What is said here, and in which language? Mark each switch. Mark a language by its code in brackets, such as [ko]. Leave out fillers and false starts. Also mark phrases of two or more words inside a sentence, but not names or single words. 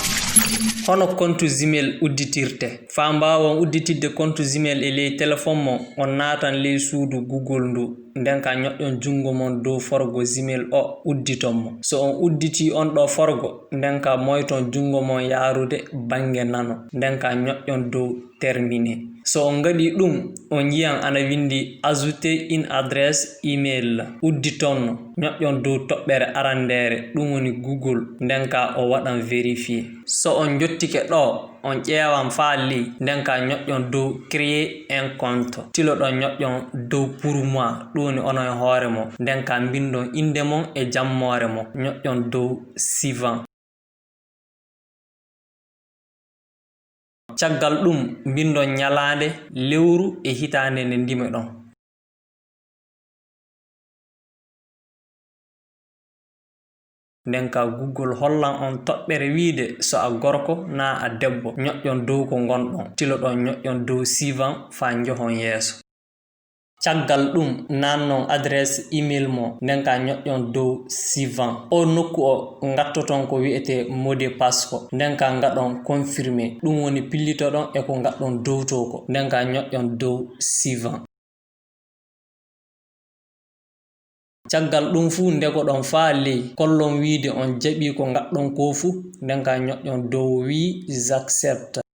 [ff] Hono compte Gmail udditirte. Fa mbawon udditidde compte Gmail e ley téléphone mon on natan ley suudu Google ndu nden ka ñoƴƴon jungo mon dow forgo Gmail o udditon mo. So on udditi on ɗo forgo nden ka moyton jungo mon yarude bange nano nden ka ñoƴƴon dow terminé. So on gaɗi ɗum on yiyan ana windi [fr] ajouter une adresse email [ff] udditonno ñoƴƴon dow toɓɓere arandere ɗum woni Google nden ka o waɗan vérifier. So on jottike ɗo on ƴeewan fa li nden ka ñoƴƴon dow [fr] créer un compte [ff] tilo ɗon ñoƴƴon dow [fr] pour moi [ff] ɗum woni onon e hoore mo nden ka mbindon inde mon e jammore mo ñoƴƴon dow suivant. Caggal ɗum mbindon ñalande lewru e hitande nde ndime ɗon. Nden ka Google hollan on toɓɓere wiide so a gorko na a debbo ñoƴƴon dow ko gonɗon tilo ɗon ñoƴƴon dow suivant fa johon yeeso. Caggal ɗum nannon [fr] adresse email [ff] mo nden ka ñoƴƴon dow suivant. O nokku o gattoton ko wi'ete [fr] mot de passe [ff] ko nden ka gaɗon confirmer ɗum woni pillitoɗon e ko gaɗɗon dow to ko nden ka ñoƴƴon dow suivant. Caggal ɗum fu ndego ɗon fa ley kollon wiide on jaɓi ko gaɗɗon ko fu nden ka ñoƴƴon dow [fr] oui j'accepte.